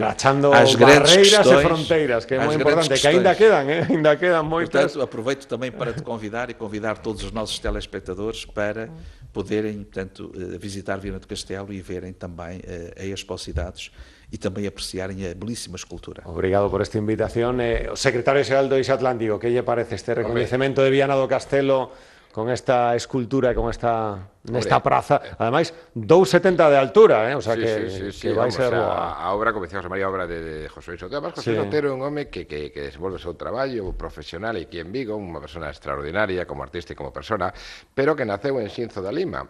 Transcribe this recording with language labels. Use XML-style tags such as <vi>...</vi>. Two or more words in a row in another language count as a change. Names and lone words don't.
<pt>às grandes questões, e fronteiras, que é muito importante, que ainda quedam moitas. Portanto, aproveito também para te convidar e convidar todos os nossos telespectadores para poderem, portanto, visitar Viana do Castelo e verem também a Expocidades e também apreciarem a belíssima escultura.</pt> <gl>Obrigado por esta invitación. O secretario xeral do Eixo Atlántico, que lle parece este reconhecimento de Viana do Castelo con esta escultura e con nesta praza, ademais 2,70 de altura, o sea que vai ser a obra, como decía José María, obra de José Luis Otero. Además, José Luis Otero é un home que desenvolve o seu traballo profesional aquí en Vigo, unha persona extraordinaria como artista e como persona, pero que naceu en Xinzo da Lima.</gl>